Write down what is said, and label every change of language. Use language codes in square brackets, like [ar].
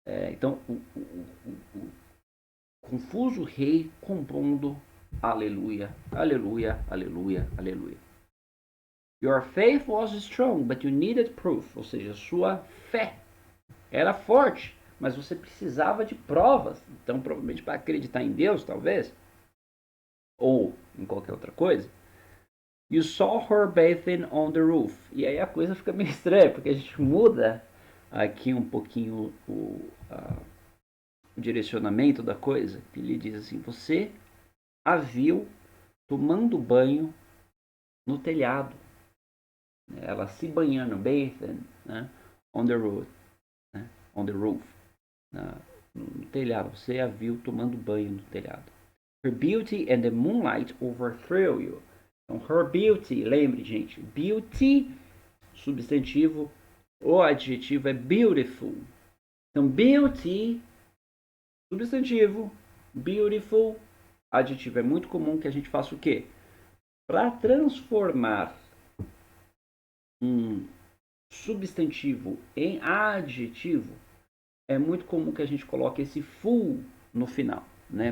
[pt] Então, o confuso rei compondo aleluia, aleluia, aleluia, aleluia. [en] Your faith was strong, but you needed proof, [pt] ou seja, sua fé era forte, mas você precisava de provas. Então, provavelmente para acreditar em Deus, talvez, ou em qualquer outra coisa. [en] You saw her bathing on the roof. [pt] E aí a coisa fica meio estranha, porque a gente muda aqui um pouquinho o direcionamento da coisa. Ele diz assim: você a viu tomando banho no telhado. Ela se banhando, bathing, né? [en] On the roof. Né? On the roof. [pt] No telhado. Você a viu tomando banho no telhado. [en] Her beauty and the moonlight overthrew you. [pt] Então, her beauty, lembre, gente, beauty, substantivo, o adjetivo é beautiful. Então, beauty, substantivo, beautiful, adjetivo. É muito comum que a gente faça o quê? Para transformar um substantivo em adjetivo, é muito comum que a gente coloque esse full no final, né?